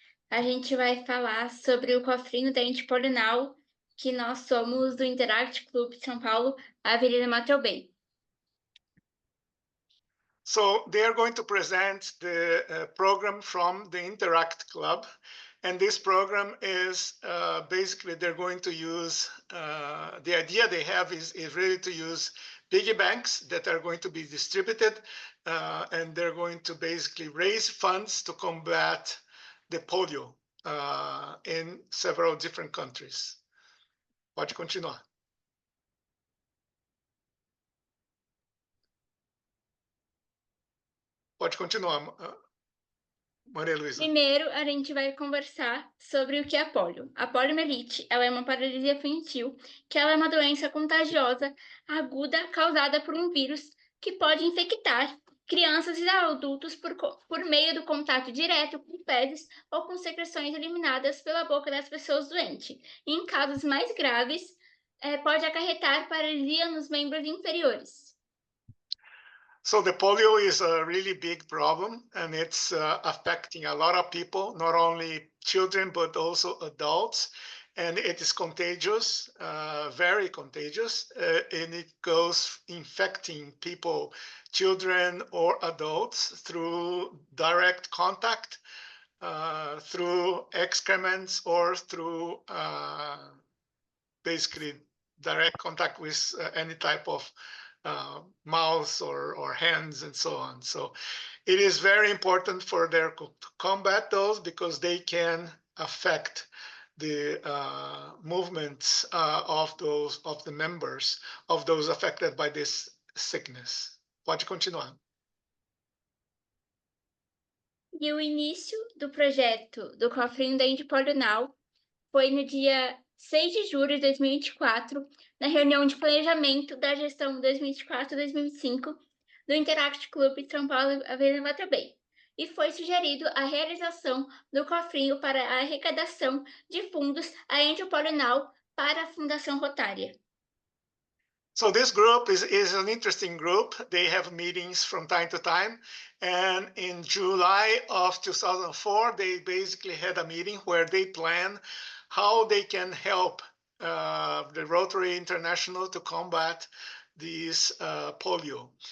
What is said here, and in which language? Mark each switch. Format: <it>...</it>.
<pt>A gente vai falar sobre o cofrinho dente polional, que nós somos do Interact Club de São Paulo, Avenida Matrobem.</pt> <en>So they are going to present the program from the Interact Club. And this program is basically they're going to use, the idea they have is really to use piggy banks that are going to be distributed. And they're going to basically raise funds to combat the polio in several different countries.</en> <pt>Pode continuar. Pode continuar, Maria Luísa. Primeiro, a gente vai conversar sobre o que é a polio. A poliomielite, ela é uma paralisia infantil, que ela é uma doença contagiosa aguda causada por um vírus que pode infectar crianças e adultos por meio do contato direto com fezes ou com secreções eliminadas pela boca das pessoas doentes. E em casos mais graves, pode acarretar paralisia nos membros inferiores.</pt> <en>So the polio is a really big problem, and it's affecting a lot of people, not only children, but also adults. And it is contagious, very contagious, and it goes infecting people, children or adults, through direct contact, through excrements, or through basically direct contact with any type of mouths or hands and so on. So it is very important for them to combat those, because they can affect the movements of the members of those affected by this sickness.</en> <pt>Pode continuar. E o início do projeto do cofrinho dente polional foi no dia 6 de julho de 2024, na reunião de planejamento da gestão 2024-2025 do Interact Club de São Paulo, Avenida Matrobem, e foi sugerido a realização do cofrinho para a arrecadação de fundos à ente polional para a Fundação Rotária.</pt> <en>So this group is an interesting group. They have meetings from time to time. And in July of 2004, they basically had a meeting where they plan how they can help the Rotary International to combat this polio.</en>